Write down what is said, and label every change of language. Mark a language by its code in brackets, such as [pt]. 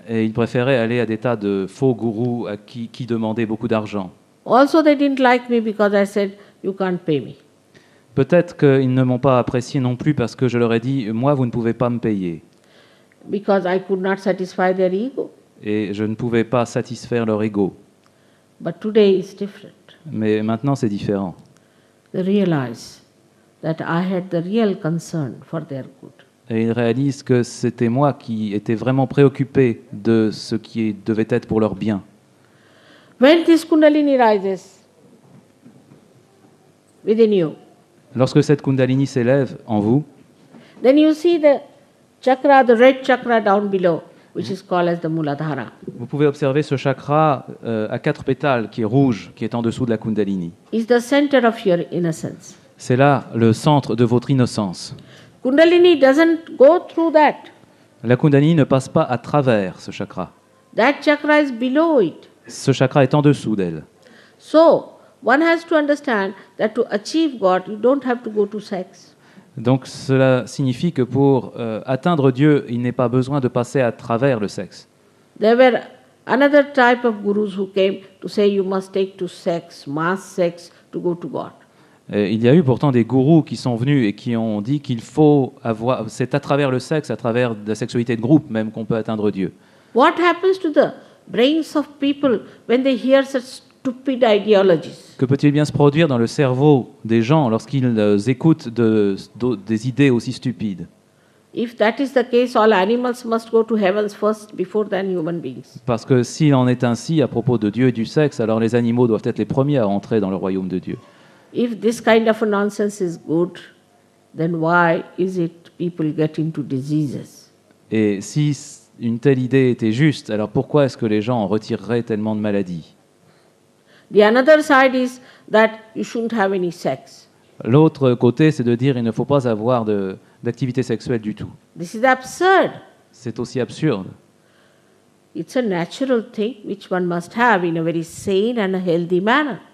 [fr] Et ils préféraient aller à des tas de faux gourous à qui demandaient beaucoup d'argent. [en] Also, they didn't like me because I said, you can't pay me. [fr] Peut-être qu'ils ne m'ont pas apprécié non plus parce que je leur ai dit, moi, vous ne pouvez pas me payer. [en] Because I could not satisfy their ego. [fr] Et je ne pouvais pas satisfaire leur ego. [en] But today is different. [fr] Mais maintenant, c'est différent. [en] They realize that I had the real concern for their good. [fr] Et ils réalisent que c'était moi qui étais vraiment préoccupé de ce qui devait être pour leur bien. [en] When this Kundalini rises within you, [fr] Lorsque cette Kundalini s'élève en vous, [en] then you see the chakra, the red chakra down below, which is called as the Muladhara. [fr] vous pouvez observer ce chakra à 4 pétales qui est rouge, qui est en dessous de la Kundalini. [en] It's the center of your innocence. [fr] C'est là le centre de votre innocence. [en] Kundalini doesn't go through that. [fr] La Kundalini ne passe pas à travers ce chakra. [en] That chakra is below it. [fr] Ce chakra est en dessous d'elle. [en] So, one has to understand that to achieve God, you don't have to go to sex. [fr] Donc cela signifie que pour atteindre Dieu, il n'est pas besoin de passer à travers le sexe. [en] There were another type of gurus who came to say you must take to sex, mass sex, to go to God. [fr] Et il y a eu pourtant des gourous qui sont venus et qui ont dit qu'il faut avoir, c'est à travers le sexe, à travers la sexualité de groupe même qu'on peut atteindre Dieu. [en] What happens to the brains of people when they hear such stupid ideologies? [fr] Que peut-il bien se produire dans le cerveau des gens lorsqu'ils écoutent des idées aussi stupides? [en] If that is the case, all animals must go to heavens first before than human beings. [fr] Parce que s'il en est ainsi à propos de Dieu et du sexe, alors les animaux doivent être les premiers à entrer dans le royaume de Dieu. [en] If this kind of a nonsense is good, then why is it people get into diseases? [fr] Et si une telle idée était juste, alors pourquoi est-ce que les gens en retireraient tellement de maladies? [en] The another side is that you shouldn't have any sex. [fr] L'autre côté, c'est de dire qu'il ne faut pas avoir d'activité sexuelle du tout. [en] This is absurd. [fr] C'est aussi absurde. [en] It's a natural thing which one must have in a very sane and a healthy manner.